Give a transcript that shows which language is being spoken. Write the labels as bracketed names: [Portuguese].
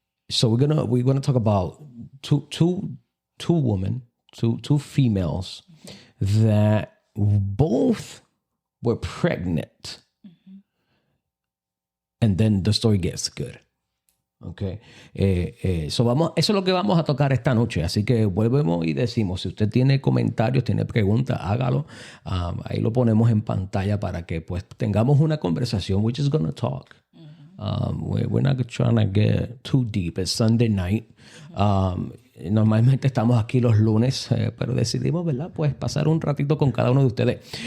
[English] So we're gonna talk about two women, two females that both were pregnant, and then the story gets good. Okay. [Spanish] Eso es lo que vamos a tocar esta noche. Así que volvemos y decimos, si usted tiene comentarios, tiene preguntas, hágalo. Ahí lo ponemos en pantalla para que pues tengamos una conversación. [English] We're just gonna talk. We're not trying to get too deep. It's Sunday night. [Spanish] Normalmente estamos aquí los lunes, pero decidimos, ¿verdad?, pues pasar un ratito con cada uno de ustedes.